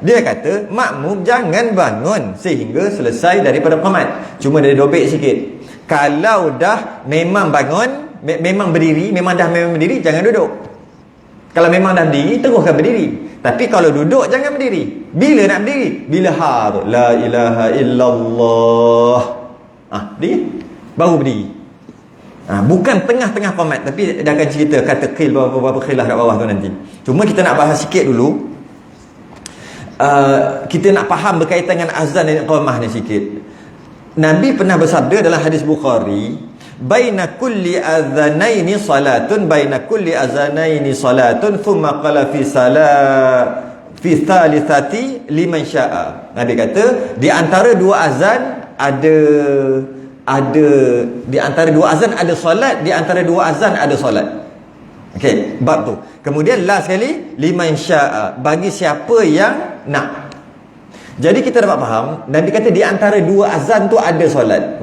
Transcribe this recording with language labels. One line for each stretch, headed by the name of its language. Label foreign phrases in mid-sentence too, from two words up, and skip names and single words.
Malay: Dia kata makmum jangan bangun sehingga selesai daripada qomat. Cuma dia dobek sikit. Kalau dah memang bangun, memang berdiri, memang berdiri, jangan duduk. Kalau memang dah berdiri, teruskan berdiri. Tapi kalau duduk, jangan berdiri. Bila nak berdiri? Bila ha tu,
Arabic: لا إله إلا الله,
Malay: berdiri, baru berdiri. Bukan tengah-tengah qomat. Tapi dia akan cerita kata qil, beberapa khilaf kat bawah tu nanti. Cuma kita nak bahas sikit dulu. Kita nak faham berkaitan dengan azan dan iqamah ni sikit. Nabi pernah bersabda dalam hadis Bukhari,
Arabic: بين كل أذانين صلاة ثم قال في الثالثة لمن شاء.
Malay: Nabi kata di antara dua azan ada di antara dua azan ada solat, di antara dua azan ada solat. Okey, bab tu. Kemudian last sekali
Arabic: لمن شاء,
Malay: bagi siapa yang nak. Jadi kita dapat faham, dan dikata di antara dua azan tu ada solat.